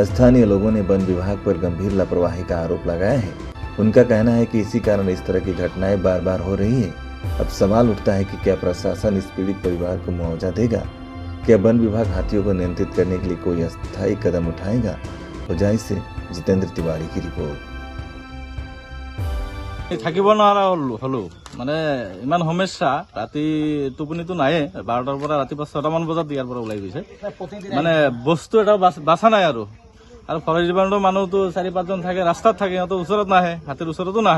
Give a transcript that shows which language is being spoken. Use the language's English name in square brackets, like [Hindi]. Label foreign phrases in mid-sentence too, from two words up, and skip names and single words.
[Hindi] स्थानीय लोगों ने वन विभाग पर गंभीर लापरवाही का आरोप लगाया है। उनका कहना है कि इसी कारण इस तरह की घटनाएं बार बार हो रही है। अब सवाल उठता है कि क्या प्रशासन इस पीड़ित परिवार को मुआवजा देगा? क्या वन विभाग हाथियों को नियंत्रित करने के लिए कोई अस्थायी कदम उठाएगा? होजाई से जितेंद्र तिवारी की रिपोर्ट। [Assamese] থাকিব নোৱাৰা হলো মানে ইমান সমস্যা। ৰাতি টোপনিটো নাহে, 12টাৰ পৰা ৰাতিপুৱা 6টামান বজাত ইয়াৰ পৰা ওলাই গৈছে। মানে বস্তু এটা বাছা নাই আৰু [English] forest department [Assamese] মানুহতো 4-5জন থাকে, ৰাস্তাত থাকে, সিহঁতৰ ওচৰত নাহে, হাতীৰ ওচৰতো নাহে।